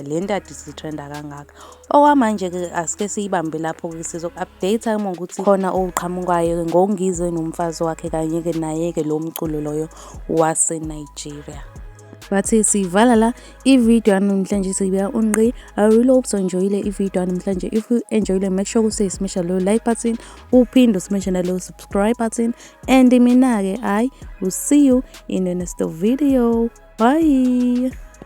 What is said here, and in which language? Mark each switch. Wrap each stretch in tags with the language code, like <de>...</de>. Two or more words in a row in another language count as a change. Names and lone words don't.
<zu>Le nto kade isitrenda kangaka. Okwamanje-ke asike siyibambe lapho-ke sizoku-update uma ukuthi khona okuqhamukayo ngoNgizwe nomfazi wakhe kanye-ke naye-ke lo mculo loyo waseNigeria. Bathi sivala la i-video namhlanje sibeka unqi.</zu> <en>I really hope so</en> <zu>enjoyile i-video namhlanje.</zu> <en>If you enjoyile, make sure ukuthi smash lo like button, uphinde smash</en> <zu>na lo</zu> <en>subscribe button, and mina-ke will see you in the next video. Bye.</en>